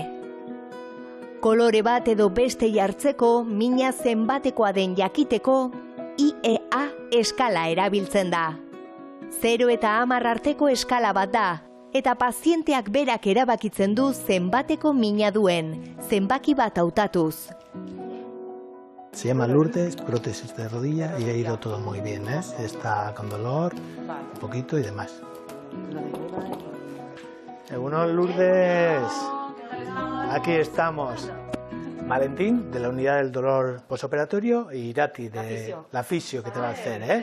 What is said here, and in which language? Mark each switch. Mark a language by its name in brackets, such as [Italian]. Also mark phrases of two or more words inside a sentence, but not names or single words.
[Basque] Kolore bat edo beste jartzeko mina zenbatekoa den jakiteko IEA eskala erabiltzen da. 0 eta 10 arteko eskala bat da, eta pazienteak berak erabakitzen du zenbateko mina duen, zenbaki bat hautatuz. [Spanish] Se llama Lourdes, prótesis de rodilla y ha ido todo muy bien, ¿eh? Está con dolor, un poquito y demás. [Basque] Egunon, Lourdes. [Spanish] Aquí estamos. Valentín, de la unidad del dolor posoperatorio, y Irati, de la fisio que te va a hacer, ¿eh?